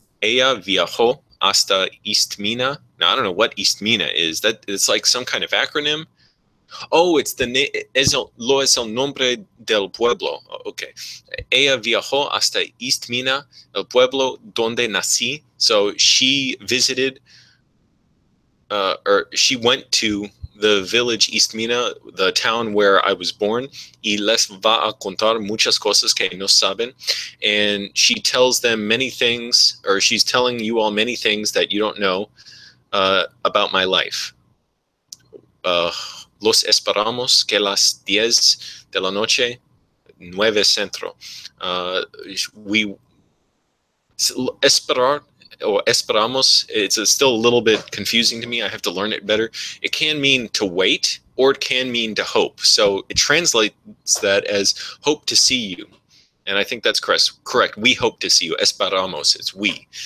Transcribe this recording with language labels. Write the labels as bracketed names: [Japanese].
[Spanish] Ella viajó hasta Istmina. [English] Now, I don't know what Istmina is. That it's like some kind of acronym. Oh, it's [Spanish] es el nombre del pueblo. Okay. Ella viajó hasta Istmina, el pueblo donde nací. [English] So she visited, or she went to the village Istmina, the town where I was born, [Spanish] y les va a contar muchas cosas que no saben. [English] And she tells them many things, or she's telling you all many things that you don't know about my life. [Spanish] Los esperamos que las 10 de la noche, 9 centro. [English] We esperar, or esperamos, it's still a little bit confusing to me. I have to learn it better. It can mean to wait, or it can mean to hope. So it translates that as hope to see you. And I think that's correct. We hope to see you. Esperamos, it's we.